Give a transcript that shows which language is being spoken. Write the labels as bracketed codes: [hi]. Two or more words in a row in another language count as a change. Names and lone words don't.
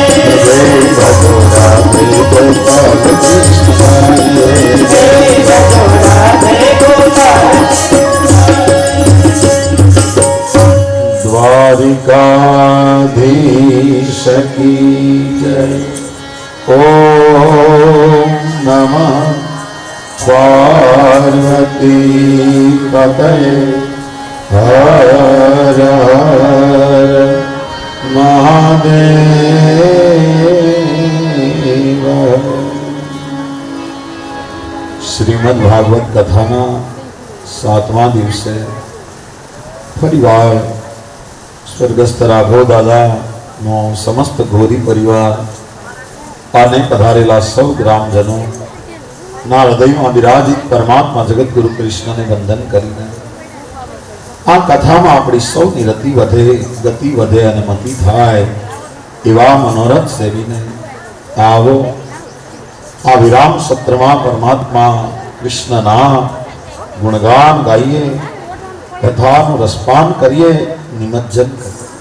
[hi] भजो राधे गोपाल कृष्ण गाइए भजो राधे गोपाल। द्वारिकाधीश की जय। [sa] ओम नमः पार्वती पतये हर हर महादेव। [gu] શ્રીમદ ભાગવત કથાના 7મા દિવસે ફરીવાર સ્વર્ગસ્થ રાઘવ દાદાનો સમસ્ત ગોરી પરિવાર અને પધારેલા સૌ ગ્રામજનો ના હૃદયમાં બિરાજિત પરમાત્મા જગતગુરુ કૃષ્ણને વંદન કરીને આ કથામાં આપણી સૌની રતિ વધે ગતિ વધે અને મતિ થાય એવા મનોરથ સેવીને આવો આ વિરામ સત્રમાં પરમાત્મા કૃષ્ણના ગુણગાન ગાઈએ કથાનું રસપાન કરીએ નિમજ્જન કરીએ।